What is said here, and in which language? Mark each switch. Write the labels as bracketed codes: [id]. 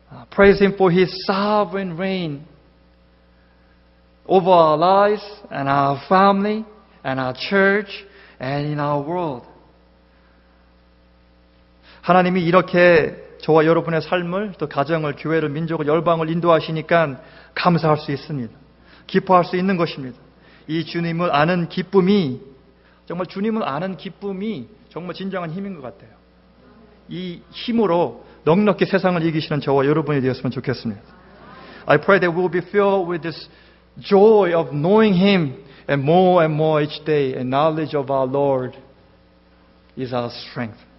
[en] Praise Him for His sovereign reign over our lives and our family and our church and in our world. [ko] 하나님이 이렇게 저와 여러분의 삶을 또 가정을, 교회를, 민족을, 열방을 인도하시니까 감사할 수 있습니다. 기뻐할 수 있는 것입니다. 이 주님을 아는 기쁨이 정말 주님을 아는 기쁨이 정말 진정한 힘인 것 같아요. 이 힘으로 넉넉히 세상을 이기시는 저와 여러분이 되었으면 좋겠습니다. [en] I pray that we will be filled with this joy of knowing Him and more each day. And knowledge of our Lord is our strength.